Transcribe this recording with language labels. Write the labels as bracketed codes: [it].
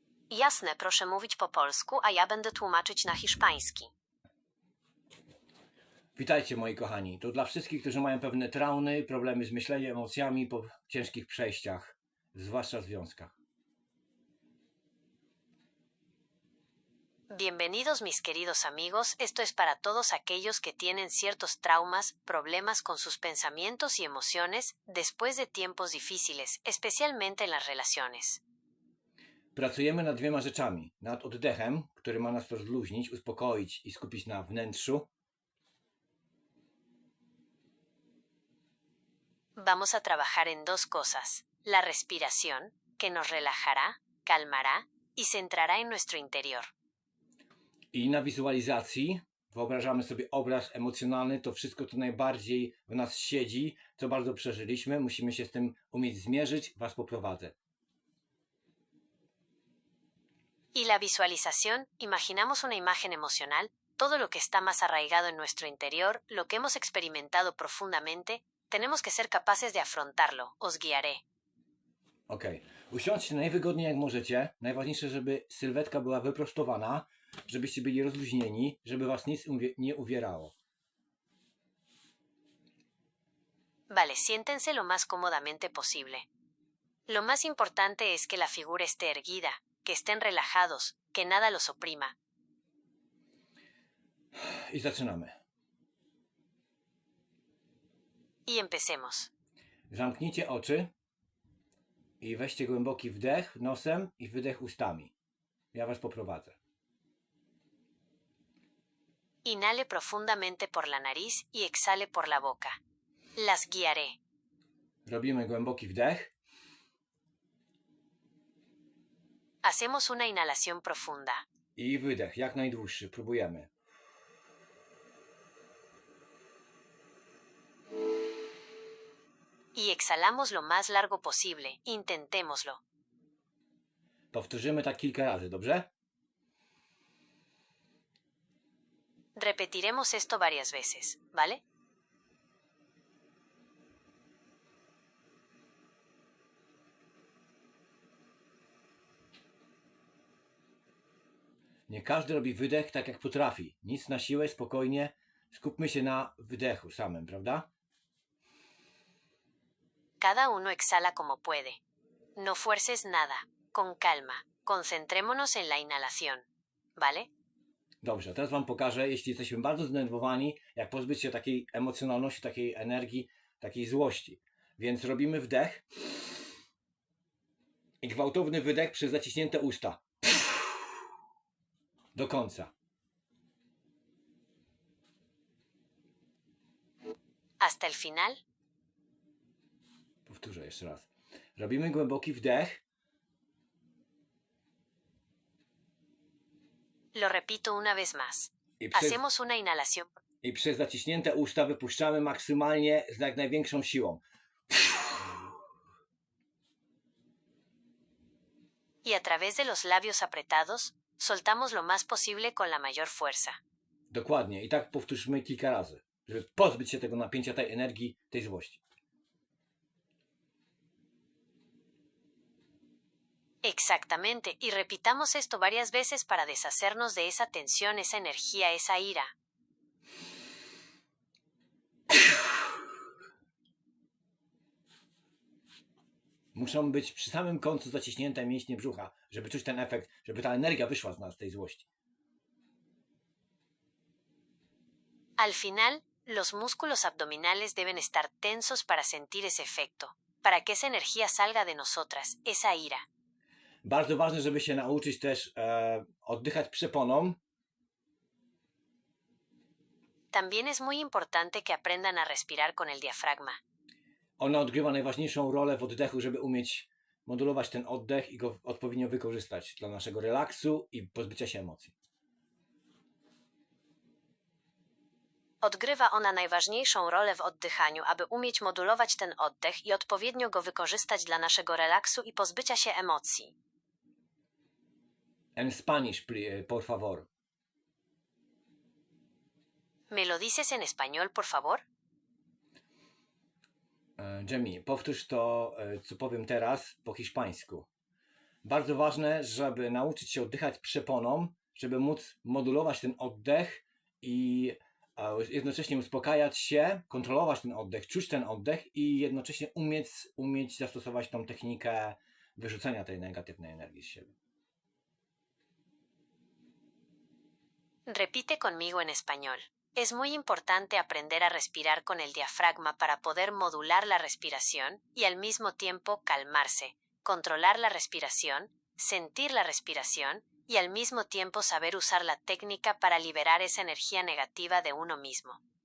[pl] Jasne, proszę mówić po polsku, a ja będę tłumaczyć na hiszpański. Witajcie moi kochani. To dla wszystkich, którzy mają pewne traumy, problemy z myśleniem, emocjami po ciężkich przejściach, zwłaszcza w związkach. [es] Bienvenidos mis queridos amigos, esto es para todos aquellos que tienen ciertos traumas, problemas con sus pensamientos y emociones después de tiempos difíciles, especialmente en las relaciones. [pl] Pracujemy nad dwiema rzeczami. Nad oddechem, który ma nas rozluźnić, uspokoić i skupić na wnętrzu. [es] Vamos a trabajar en dos cosas, la respiración, que nos relajará, calmará y centrará en nuestro interior. [pl] I na wizualizacji wyobrażamy sobie obraz emocjonalny, to wszystko, co najbardziej w nas siedzi, co bardzo przeżyliśmy. Musimy się z tym umieć zmierzyć, was poprowadzę. [es] Y la visualización, imaginamos una imagen emocional, todo lo que está más arraigado en nuestro interior, lo que hemos experimentado profundamente, tenemos que ser capaces de afrontarlo, os guiaré. [pl] Okej. Usiądźcie najwygodniej jak możecie. Najważniejsze, żeby sylwetka była wyprostowana, żebyście byli rozluźnieni, żeby was nic nie uwierało. [es] Vale, siéntense lo más cómodamente posible. Lo más importante es que la figura esté erguida, que estén relajados, que nada los oprima. [pl] I zaczynamy. [es] Y empecemos. [pl] Zamknijcie oczy i weźcie głęboki wdech nosem i wydech ustami. Ja was poprowadzę. [es] Inhale profundamente por la nariz y exhale por la boca. Las guiaré. [pl] Robimy głęboki wdech. [es] Hacemos una inhalación profunda. [pl] I wydech, jak najdłuższy. Próbujemy. [es] Y exhalamos lo más largo posible. Intentémoslo. [pl] Powtórzymy tak kilka razy, dobrze? [es] Repetiremos esto varias veces, ¿vale? [pl] Nie każdy robi wydech tak jak potrafi. Nic na siłę, spokojnie. Skupmy się na wydechu samym, prawda? [es] Cada uno exhala como puede. No fuerces nada. Con calma. Concentrémonos en la inhalación, ¿vale? [pl] Dobrze, teraz wam pokażę, jeśli jesteśmy bardzo zdenerwowani, jak pozbyć się takiej emocjonalności, takiej energii, takiej złości. Więc robimy wdech i gwałtowny wydech przez zaciśnięte usta. Do końca. [es] Hasta el final. [pl] Powtórzę jeszcze raz. Robimy głęboki wdech. [es] Lo repito una vez más. [pl] I przez, [es] Hacemos una inhalación. [pl] I przez zaciśnięte usta wypuszczamy maksymalnie z jak największą siłą. [es] Y a través de los labios apretados, soltamos lo más posible con la mayor fuerza. [pl] Dokładnie. I tak powtórzmy kilka razy, żeby pozbyć się tego napięcia, tej energii, tej złości. [es] Exactamente, y repitamos esto varias veces para deshacernos de esa tensión, esa energía, esa ira. [pl] Muszą być przy samym końcu zaciśnięte mięśnie brzucha, żeby czuć ten efekt, żeby ta energia wyszła z nas, tej złości. [es] Al final, los músculos abdominales deben estar tensos para sentir ese efecto, para que esa energía salga de nosotras, esa ira. [pl] Bardzo ważne, żeby się nauczyć też oddychać przeponą. [es] También es muy importante que aprendan a respirar con el diafragma. [pl] Ona odgrywa najważniejszą rolę w oddechu, żeby umieć modulować ten oddech i go odpowiednio wykorzystać dla naszego relaksu i pozbycia się emocji. Odgrywa ona najważniejszą rolę w oddychaniu, aby umieć modulować ten oddech i odpowiednio go wykorzystać dla naszego relaksu i pozbycia się emocji. [es] En Spanish, por favor. ¿Me lo dices en español, por favor? [pl] Jamie, powtórz to, co powiem teraz, po hiszpańsku. Bardzo ważne, żeby nauczyć się oddychać przeponą, żeby móc modulować ten oddech i jednocześnie uspokajać się, kontrolować ten oddech, czuć ten oddech i jednocześnie umieć zastosować tą technikę wyrzucenia tej negatywnej energii z siebie. [es] Repite conmigo en español. Es muy importante aprender a respirar con el diafragma para poder modular la respiración y al mismo tiempo calmarse, controlar la respiración, sentir la respiración y al mismo tiempo saber usar la técnica para liberar esa energía negativa de uno mismo.